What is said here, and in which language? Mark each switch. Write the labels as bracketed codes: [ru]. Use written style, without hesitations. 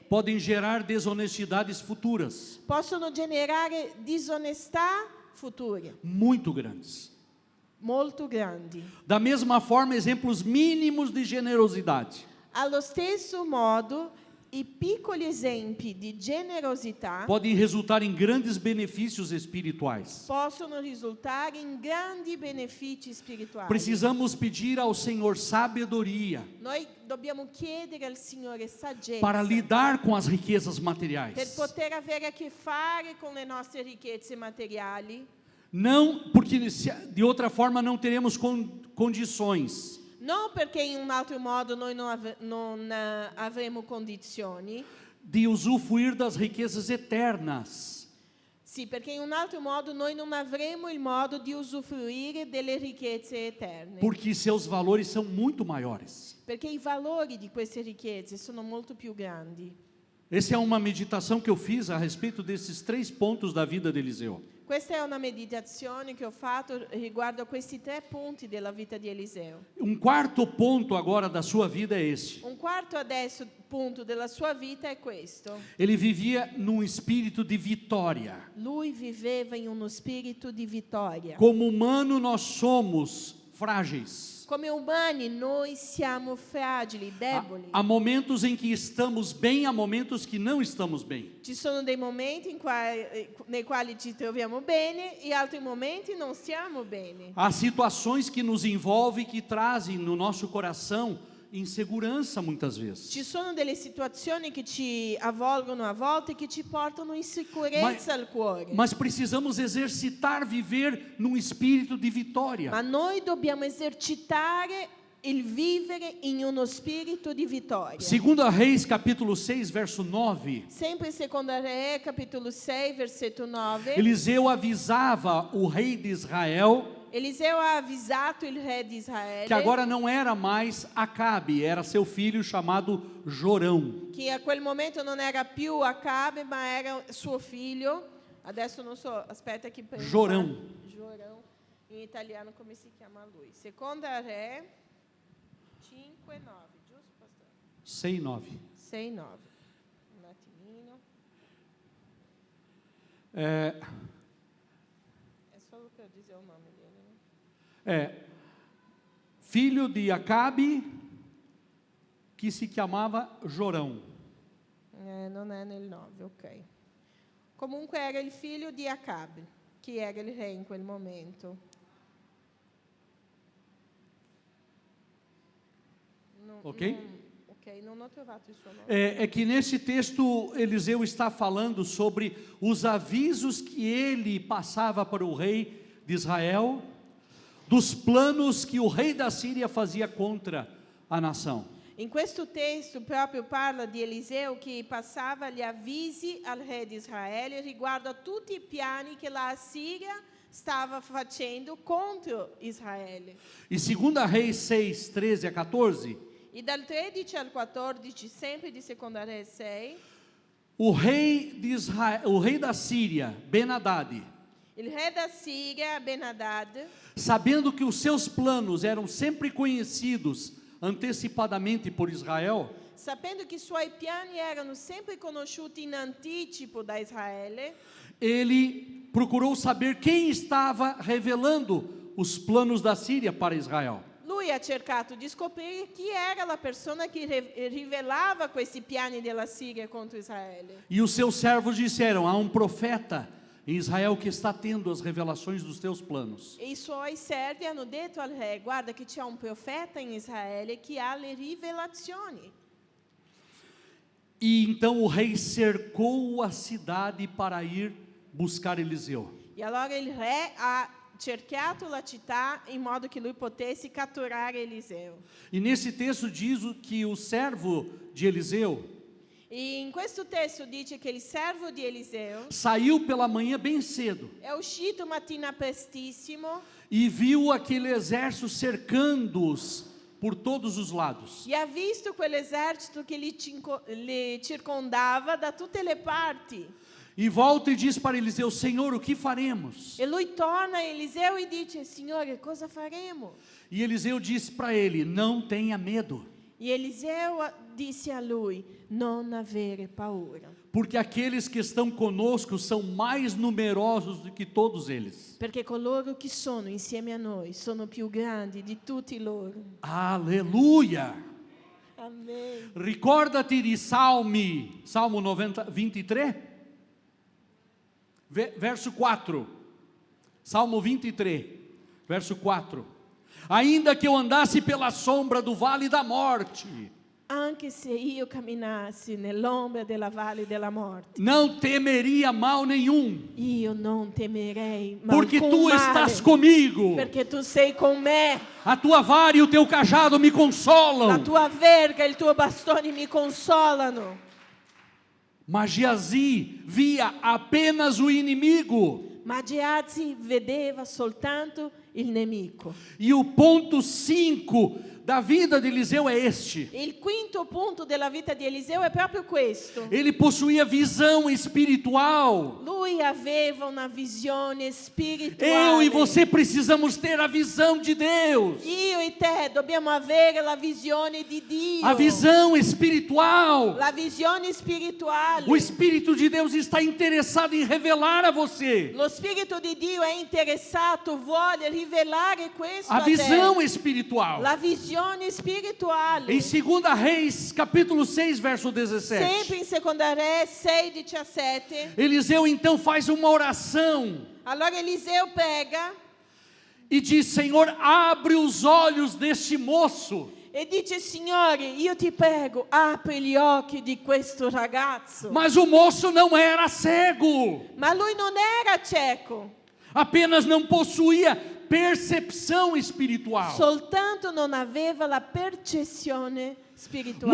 [pt] podem gerar desonestidades futuras [it] possono generare disonestà future [pt] muito grandes. [it] molto grandi. [pt] Da mesma forma, exemplos mínimos de generosidade [it] Allo stesso modo, i piccoli esempi di generosità [pt] podem resultar em grandes benefícios espirituais. [it] possono risultare in grandi benefici spirituali. [pt] Precisamos pedir ao Senhor sabedoria [it] Noi dobbiamo chiedere al Signore saggezza [pt] para lidar com as riquezas [it] per [pt] materiais. [it] poter avere a che fare con le nostre ricchezze materiali. [pt] Não, porque de outra forma não teremos condições [it] Non perché in un altro modo noi non avremo condizioni, [pt] de usufruir das riquezas eternas. [it] sì, perché in un altro modo noi non avremo il modo di usufruire delle ricchezze eterne. [pt] Porque seus valores são muito maiores. [it] Perché i valori di queste ricchezze sono molto più grandi. [pt] Essa é uma meditação que eu fiz a respeito desses 3 pontos da vida de Eliseu. [it] Questa è una meditazione che ho fatto riguardo a questi 3 punti della vita di Eliseo. [pt] Um quarto ponto agora da sua vida é esse. [it] Un quarto adesso punto della sua vita è questo. [pt] Ele vivia num espírito de vitória. [it] Lui viveva in uno spirito di vittoria. [pt] Como humano, nós somos frágeis. [it] Come umani noi siamo fragili, deboli. [pt] Há momentos em que estamos bem, há momentos que não estamos bem. [it] Ci sono dei momenti nei quali ci troviamo bene e altri momenti non stiamo bene. [pt] Há situações que nos envolvem, que trazem no nosso coração insegurança muitas vezes. [it] Ci sono delle situazioni che ci avvolgono a volte che ci portano insicurezza al cuore. [pt] Mas precisamos exercitar, viver num espírito de vitória. [it] Ma noi dobbiamo esercitare il vivere in uno spirito di vittoria. [pt] Segunda Reis, capítulo 6, verso 9. [it] Sempre in Seconda Re, capitolo 6, versetto 9. [pt] Eliseu avisava o rei de Israel [it] Eliseu ha avvisato il re di Israele [pt] que agora não era mais Acabe, era seu filho chamado Jorão. [it] che a quel momento non era più Acabe, ma era suo figlio. Adesso non so, aspetta che prendo. [pt] Jorão. Jorão. [it] In italiano come si chiama lui? Seconda Re 5, 9, giusto, pastore? [pt] 6, 9. [it] 6, 9. Un attimino. [pt] É, [it] È solo per dire il nome [pt] dele, né? filho de Acabe, que se chamava Jorão. [it] Non è nel 9, ok. Comunque era il figlio di Acabe, che era il re in quel momento. Ok? Ok, non ho trovato il suo nome. [pt] É que nesse texto Eliseu está falando sobre os avisos que ele passava para o rei de Israel, dos planos que o rei da Síria fazia contra a nação. [it] In questo testo proprio parla di Eliseo che passava gli avvisi al re di Israele riguardo a tutti i piani che la Siria stava facendo contro Israele. [pt] E 2 Reis 6, 13 a 14, [it] E dal 13 al 14, sempre di Seconda Re 6, [pt] o rei de Israel, o rei da Síria, Ben-Hadad, [it] il re da Siria, Ben-Hadad, [pt] sabendo que os seus planos eram sempre conhecidos antecipadamente por Israel, [it] sapendo che i suoi piani erano sempre conosciuti in anticipo da Israele, [pt] ele procurou saber quem estava revelando os planos da Síria para Israel. [it] lui ha cercato di scoprire chi era la persona che rivelava questi piani della Siria contro Israele. [pt] E os seus servos disseram: há um profeta em Israel que está tendo as revelações dos teus planos. [it] E i suoi servi hanno detto al re: guarda che c'è un profeta in Israele che ha le rivelazioni. [pt] E então o rei cercou a cidade para ir buscar Eliseu. [it] E allora il re ha cercato la città in modo che lui potesse catturare Eliseo. [pt] E nesse texto diz que o servo de Eliseu [it] E in questo testo dice che il servo di Eliseo [pt] saiu pela manhã bem cedo [it] è uscito mattina prestissimo [pt] e viu aquele exército cercando-os por todos os lados. [it] e ha visto quell'esercito che li circondava da tutte le parti. [pt] E volta e diz para Eliseu: Senhor, o que faremos? [it] E lui torna a Eliseo e dice: Signore, cosa faremo? [pt] E Eliseu disse para ele: não tenha medo, [it] E Eliseo disse a lui: non avere paura, [pt] porque aqueles que estão conosco são mais numerosos do que todos eles. [it] perché coloro che sono insieme a noi sono più grandi di tutti loro. [pt] Aleluia! [it] Amen. [pt] Recorda-te de Salmo 23, verso 4. [it] Salmo 23, verso 4. [pt] Ainda que eu andasse pela sombra do vale da morte, [it] Anche se io camminassi nell'ombra della valle della morte, [pt] não temeria mal nenhum, [it] io non temerei mal [pt] porque [it] con [pt] tu [it] male, [pt] estás comigo. [it] perché tu sei con me. [pt] A tua vara e o teu cajado me [it] La [pt] consolam. [it] tua verga e il tuo bastone mi consolano. [pt] Mas Geazi via apenas o inimigo. [it] Ma Geazi vedeva soltanto il nemico. [pt] E o ponto 5 da vida de Eliseu é este: [it] Il quinto punto della vita di Eliseo è proprio questo. [pt] ele possuía visão espiritual. [it] Lui aveva una visione spirituale. [pt] Eu e você precisamos ter a visão de Deus, [it] Io e te dobbiamo avere la visione di Dio. [pt] a visão espiritual. [it] La visione spirituale. [pt] O Espírito de Deus está interessado em revelar a você [it] Lo Spirito di Dio è interessato, vuole rivelare questo [pt] a [it] a te. [pt] visão espiritual. [it] La visione spirituale. [pt] Em 2 Reis, capítulo 6, verso 17. [it] Sempre in Seconda Re 6:17. [pt] Eliseu então faz uma oração [it] Allora Eliseo prega [pt] e diz: Senhor, abre os olhos deste moço. [it] e dice: Signore, io ti prego, apri gli occhi di questo ragazzo. [pt] Mas o moço não era cego, [it] Ma lui non era cieco, [pt] apenas não possuía percepção espiritual. [it] soltanto non aveva la percezione spirituale.